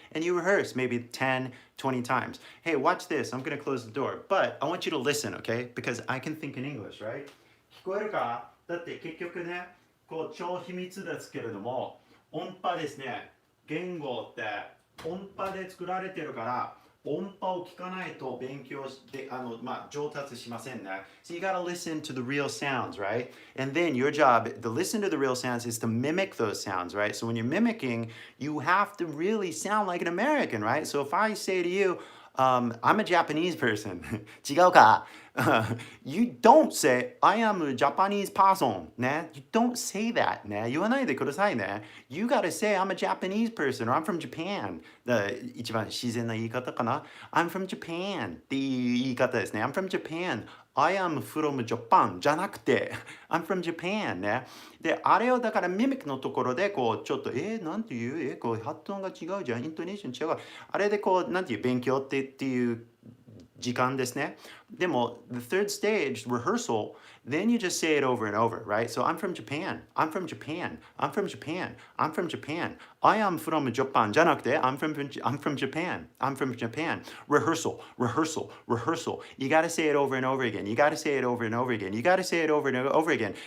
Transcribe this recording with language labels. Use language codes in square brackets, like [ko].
[en] And you rehearse maybe 10, 20 times. Hey, watch this. I'm going to close the door. But I want you to listen, okay? Because I can think in English, right? [ja] 聞こえるか？だって結局ね、こう超秘密ですけれども、音波ですね。言語って音波で作られてるから、音波を聞かないと勉強して、上達しませんね。 [en] So you gotta listen to the real sounds, right? And then your job, to listen to the real sounds is to mimic those sounds, right? So when you're mimicking, you have to really sound like an American, right? So if I say to you, I'm a Japanese person. [ja] 違うか? [en] You don't say, I am a Japanese person. [ja] ね? [en] You don't say that. ね? [ja] 言わないでくださいね. [en] You gotta say, I'm a Japanese person or I'm from Japan. [ja] 一番自然な言い方かな? [en] I'm from Japan [ja] っていう言い方ですね. [en] I'm from Japan. I am from Japan [ja] じゃなくて [en] I'm from Japan ね。 [ja] で、あれをだからミミックのところでこうちょっとなんていうこう発音が違うじゃんイントネーション違う。あれでこうなんていう勉強っていう時間ですね。でも、 [en] the third stage, rehearsal, then you just say it over and over, right? So I'm from Japan. I'm from Japan. I'm from Japan. I'm from Japan. I am from Japan. [ja] じゃなくて、 [en] I'm from Japan. I'm from Japan. Rehearsal, rehearsal, rehearsal. You got to say it over and over again. You got to say it over and over again. You got to say it over and over again.